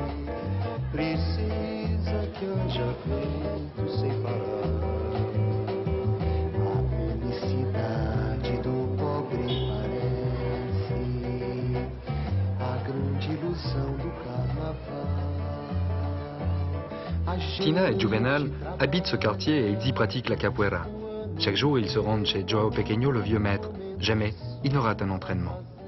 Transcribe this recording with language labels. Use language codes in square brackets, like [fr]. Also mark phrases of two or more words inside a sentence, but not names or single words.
[pt] Precisa que haja vento sem parar. A felicidade do pobre parece a grande ilusão do carnaval. [fr] Tina et Juvenal habitent ce quartier et ils y pratiquent la capoeira. Chaque jour, ils se rendent chez Joao Pequeno, le vieux maître. Jamais, ils ne ratent un entraînement.